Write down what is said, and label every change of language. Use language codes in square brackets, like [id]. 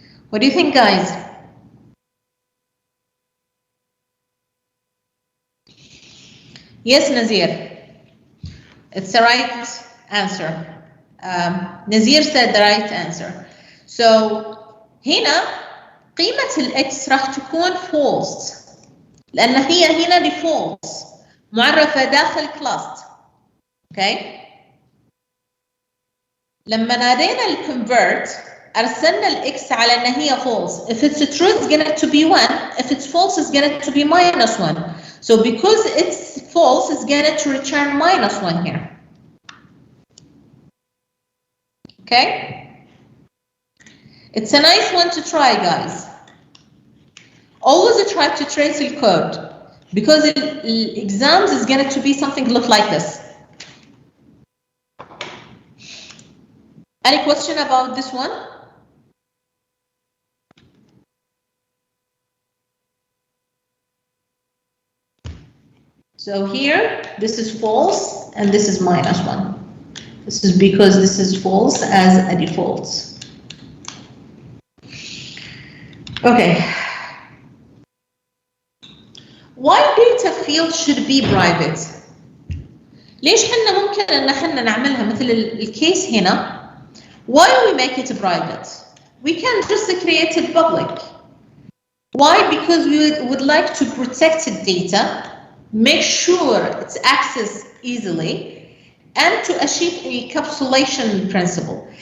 [en] What do you think, guys? Yes, Nazir. It's the right answer. Nazir said the right answer. [ar] So هنا قيمة الإكس راح تكون false لأن هي هنا default معرفة داخل class. [en] Okay. [ar] لما نادينا الconvert أرسلنا الإكس على أن هي false. [en] If it's true, it's going to be 1. If it's false, it's going to be -1. So because it's false, it's going to return -1 here. Okay? It's a nice one to try, guys. Always try to trace the code because the exams is going to be something look like this. Any question about this one? So here, this is false, and this is -1. This is because this is false as a default. Okay. Why data field should be private? [ar] ليش حنا ممكن ان احنا نعملها مثل الكيس هنا؟ [en] Why we make it private? we can just create it public. Why? Because we would like to protect the data, make sure it's accessed easily, and to achieve encapsulation principle.